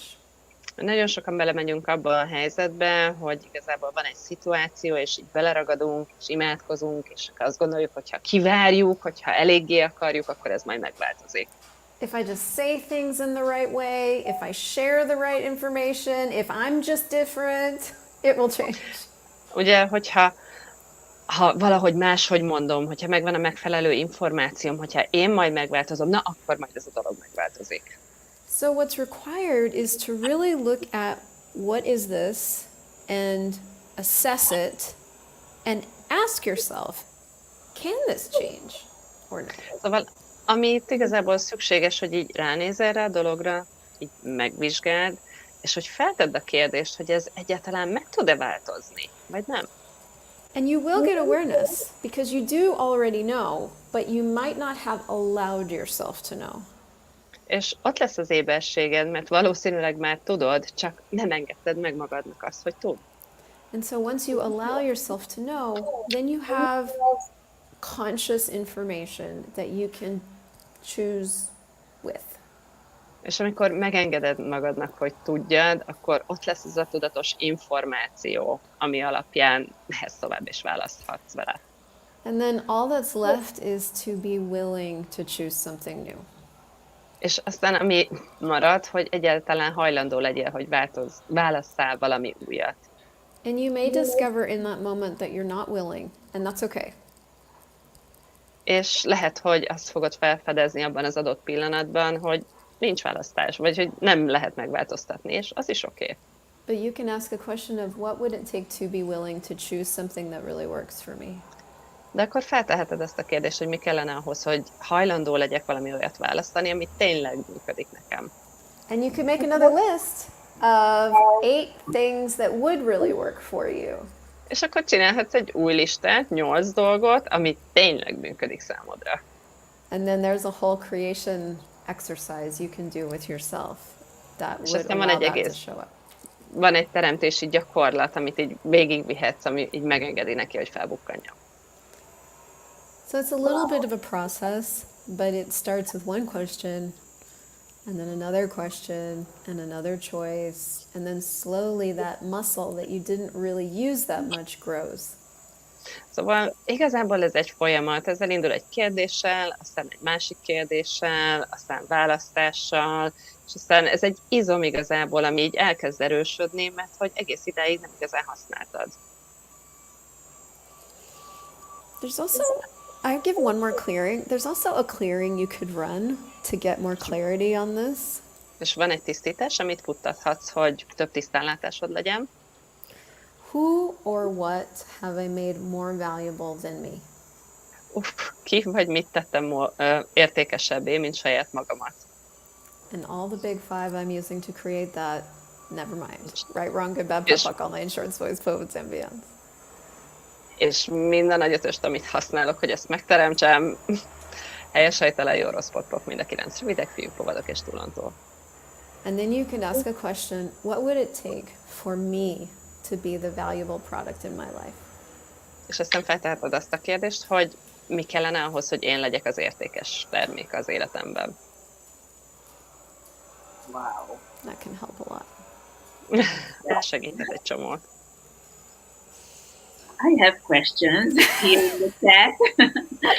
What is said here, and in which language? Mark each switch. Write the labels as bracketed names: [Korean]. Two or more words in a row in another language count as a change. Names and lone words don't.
[Hungarian] Nagyon sokan belemegyünk abba a helyzetbe, hogy igazából van egy szituáció, és így beleragadunk, és imádkozunk, és azt gondoljuk, hogy ha kivárjuk, hogyha eléggé akarjuk, akkor ez majd megváltozik. [English] If I just say things in the right way, if I share the right information, if I'm just different, it will change. [Hungarian] Ugye, hogyha valahogy máshogy mondom, hogyha megvan a megfelelő információm, hogyha én majd megváltozom, na akkor majd ez a dolog megváltozik. [English] So what's required is to really look at what is this and assess it and ask yourself, can this change or not? [Hungarian] Szóval, ami itt igazából szükséges, hogy így ránéz erre a dologra, így megvizsgáld, és hogy feltedd a kérdést, hogy ez egyáltalán meg tud-e változni, vagy nem. [English] And you will get awareness because you do already know, but you might not have allowed yourself to know. [Hungarian] És ott lesz az éberséged, mert valószínűleg már tudod, csak nem engedted meg magadnak azt, hogy tudd. [English] And so once you allow yourself to know, then you have conscious information that you can choose with. [Hungarian] És amikor megengeded magadnak, hogy tudjad, akkor ott lesz ez a tudatos információ, ami alapján mehetsz tovább és választhatsz vele. [English] And then all that's left is to be willing to choose something new. [Hungarian] És aztán ami marad, hogy egyáltalán hajlandó legyél, hogy válasszál valami újat. [English] And you may discover in that moment that you're not willing, and that's okay. [Hungarian] És lehet, hogy azt fogod felfedezni abban az adott pillanatban, hogy nincs választás, vagy hogy nem lehet megváltoztatni, és az is oké. [English] But you can ask a question of what would it take to be willing to choose something that really works for me. [Hungarian] De akkor felteheted ezt a kérdést, hogy mi kellene ahhoz, hogy hajlandó legyek valami olyat választani, ami tényleg működik nekem. [English] And you could make another list of 8 things that would really work for you. [Hungarian] És akkor csinálhatsz egy új listát, 8 dolgot, ami tényleg működik számodra. [English] And then there's a whole creation exercise you can do with yourself that [Hungarian] És [English] would [Hungarian] aztán van [English] allow [Hungarian] egy [English] that to [Hungarian] egész, [English] show up. [Hungarian] van egy teremtési gyakorlat, amit így végigvihetsz, ami így megengedi neki, hogy felbukkanjon. [English] So it's a little bit of a process, but it starts with one question, and then another question, and another choice, and then slowly that muscle that you didn't really use that much grows. [Hungarian] Szóval igazából ez egy folyamat, ezzel indul egy kérdéssel, aztán egy másik kérdéssel, aztán választással, és aztán ez egy izom igazából, ami így elkezd erősödni, mert hogy egész ideig nem igazán használtad. [English] There's also, I give one more clearing. There's also a clearing you could run to get more clarity on this. [Hungarian] És van egy tisztítás, amit futtathatsz, hogy több tisztánlátásod legyen. [English] Who or what have I made more valuable than me? [Hungarian] Ki vagy mit tettem értékesebbé, mint saját magamat. [English] And all the big 5 I'm using to create that, never mind. Right, wrong, good, bad, bad, fuck, online, short, voice, poets, and beyond. [Hungarian] És minden nagy ötöst, amit használok, hogy ezt megteremtsem, helyes, helytelen, jó, rossz, pop, mind a 9 rövidek, fiúk, lovadok és túlontól. [English] And then you can ask a question, what would it take for me to be the valuable product in my life? [Hungarian] És aztán felteheted azt a kérdést, hogy mi kellene ahhoz, hogy én legyek az értékes termék az életemben. [English] Wow. That can help a lot. [Hungarian] Ez segített egy csomót. [English] I have questions here in the chat.